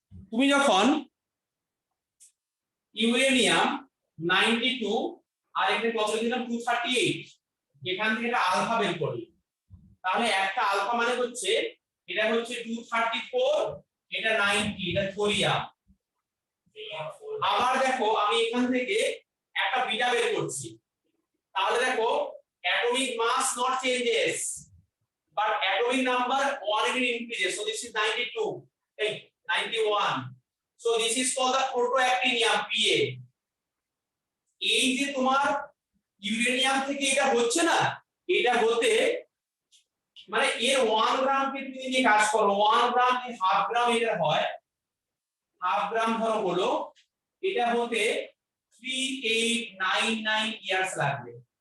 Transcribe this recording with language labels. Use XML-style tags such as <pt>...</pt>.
<bn>তুমি যখন ইউরেনিয়াম 92 আর এখানে কত দিলাম 238, এখান থেকে একটা আলফা বের করি, তাহলে একটা আলফা মানে হচ্ছে এটা হচ্ছে 234, এটা 90, এটা থোরিয়াম। আবার দেখো আমি এখান থেকে একটা বিটা বের করছি, তাহলে দেখো</bn> <en>atomic mass not changes but atomic number 1 will increase, so this is 92, hey 91, so this is called the protoactinium Pa।</en> <bn>এই যে তোমার ইউরেনিয়াম থেকে এটা হচ্ছে না, এটা হতে মানে এর 1 গ্রাম কে তুমি নিয়ে কাজ করো, 1 গ্রাম কি হাফ গ্রাম এটা হয়, হাফ গ্রাম ধরো হলো, এটা হতে 3899 ইয়ার্স লাগবে।</bn>